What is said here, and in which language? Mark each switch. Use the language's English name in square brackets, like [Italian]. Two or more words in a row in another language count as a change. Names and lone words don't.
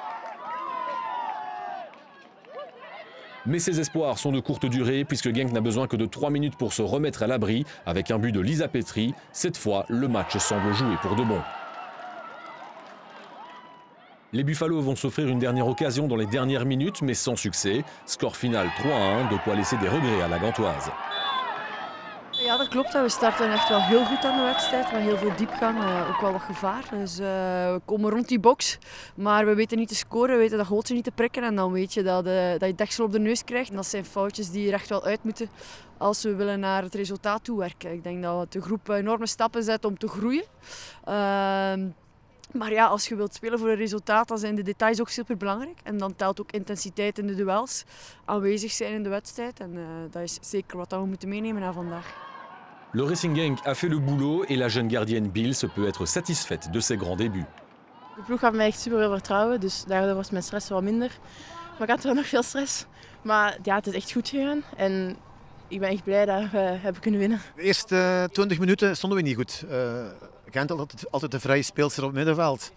[French] Mais ces espoirs sont de courte durée puisque Genk n'a besoin que de 3 minutes pour se remettre à l'abri avec un but de Lisa Petry. Cette fois, le match semble joué pour de bon. Les Buffalo vont s'offrir une dernière occasion dans les dernières minutes, mais sans succès. Score final 3-1, de quoi laisser des regrets à la Gantoise. [Dutch] Ja, dat klopt. We starten echt wel heel goed aan de wedstrijd, met heel veel diepgang, ook wel wat gevaar. Dus we komen rond die box, maar we weten niet te scoren, we weten dat goaltje niet te prikken en dan weet je dat je deksel op de neus krijgt. En dat zijn foutjes die er echt wel uit moeten als we willen naar het resultaat toe werken. Ik denk dat de groep enorme stappen zet om te groeien. Maar ja, als je wilt spelen voor een resultaat, dan zijn de details ook super belangrijk. En dan telt ook intensiteit in de duels, aanwezig zijn in de wedstrijd. En dat is zeker wat we moeten meenemen naar vandaag. [French] Le Racing Genk a fait le boulot et la jeune gardienne Bills peut être satisfaite de ses grands débuts. [Dutch] De ploeg gaf mij echt super veel vertrouwen, dus daardoor was mijn stress wat minder. Maar ik had wel nog veel stress. Maar ja, het is echt goed gegaan en ik ben echt blij dat we hebben kunnen winnen. De eerste 20 minuten stonden we niet goed. Gent had altijd de vrije speelster op het middenveld.